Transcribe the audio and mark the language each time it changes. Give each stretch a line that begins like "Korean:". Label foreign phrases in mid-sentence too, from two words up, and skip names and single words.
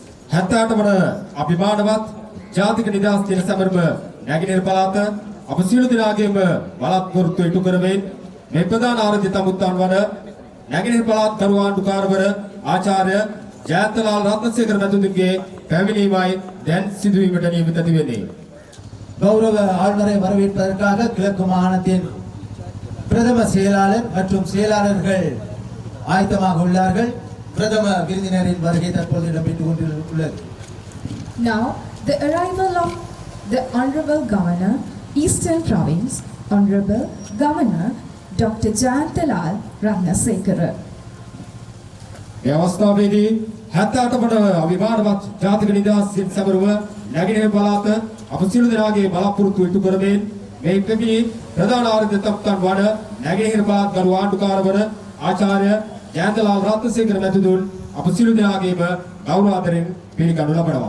Sinhala: 78 වන අභිමානවත් ජාතික නිදහස් දින සමරම නැගෙනහිර පළාත අප සියලු දෙනාගේම බලාපොරොත්තු ඉටු කරමින් මේ ප්‍රධාන ආරාධිත අමුත්තන් වන නැගෙනහිර පළාත් කරු ආණ්ඩුකාරවර ආචාර්ය ජයන්තලාල් රත්නසේකර මැතිතුන්ගේ පැමිණීමයි දැන් සිදුවීමට නියමිත වෙන්නේ.
Tamil: கௌரவ ஆளுநரை வரவேற்பதற்காக கிழக்கு மாகாணத்தின் பிரதம செயலாளர் மற்றும் செயலாளர்கள் ஆயத்தமாக உள்ளார்கள். பிரதம விருந்தினரின் வருகை தற்போது இடம்பெற்றுக் கொண்டுள்ளது.
English: Now the arrival of the Honorable Governor, Eastern Province, Honorable Governor Dr. Jayantalal Ratnasekara.
Sinhala: මේ අවස්ථාවේදී 78 වන අභිමානවත් ජාතික නිදහස් දින සමරුව නැගෙනහිර පළාත අප සියලු දෙනාගේ බලාපොරොත්තු ඉටු කරමින් මේ පැමිණි ප්‍රධාන ආරාධිත අමුත්තන් වන නැගෙනහිර පළාත් කරු ආණ්ඩුකාරවර ආචාර්ය ජයන්තලාල් රත්නසේකර මැතිතුන් අප සියලු දෙනාගේම ගෞරව ආදරෙන් පිළිගනු ලබනවා.